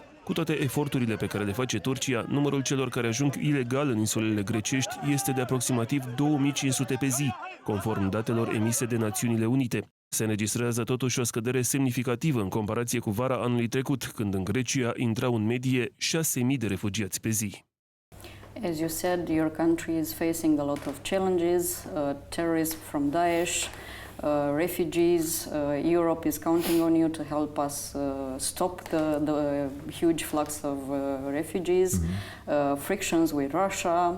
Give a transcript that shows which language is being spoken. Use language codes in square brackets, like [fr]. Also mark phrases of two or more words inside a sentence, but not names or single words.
[ro] Cu toate eforturile pe care le face Turcia, numărul celor care ajung ilegal în insulele grecești este de aproximativ 2500 pe zi, conform datelor emise de Națiunile Unite. Se înregistrează totuși o scădere semnificativă în comparație cu vara anului trecut, când în Grecia intrau în medie 6.000 de refugiați pe zi. [en] As you said, your country is facing a lot of challenges, terrorism from Daesh, refugees. Europe is counting on you to help us stop the huge flux of refugees, frictions with Russia.